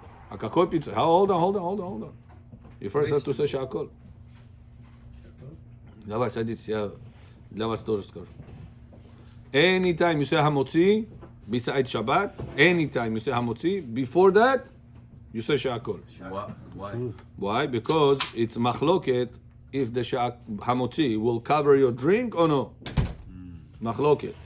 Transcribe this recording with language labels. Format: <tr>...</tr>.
<en>A kakol pizza. Hold on. You first have to say shakol.</en> <ru>Давай, садитесь, я для вас тоже скажу.</ru> <en>Anytime you say hamotzi, besides Shabbat, anytime you say hamotzi, before that, you say sha'akol. Why? Why? Because it's machloket if the hamotzi will cover your drink or no. Machloket.</en>